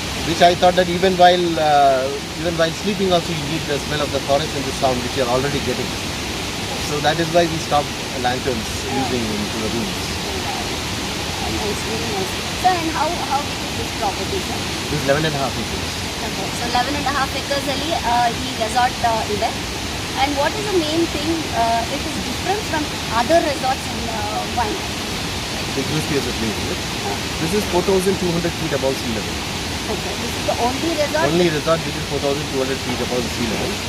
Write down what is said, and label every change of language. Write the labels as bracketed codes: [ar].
[en] Which I thought that even while sleeping also you need the smell of the forest and the sound which you are already getting. So that is why we stopped lanterns using into the rooms. Nice, very nice. Sir, and how big is this property, sir? This is 11.5 acres. Okay, so 11.5 acres [kn] ಅಲ್ಲಿ ಈ resort ಇದೆ. [en] And what is the main thing? It is different from other resorts in Wayanad. The Grizzly is a place. Is it? This is 4,200 feet above sea level. Okay, this is the only resort. Only resort which is 4,200 feet above the sea level.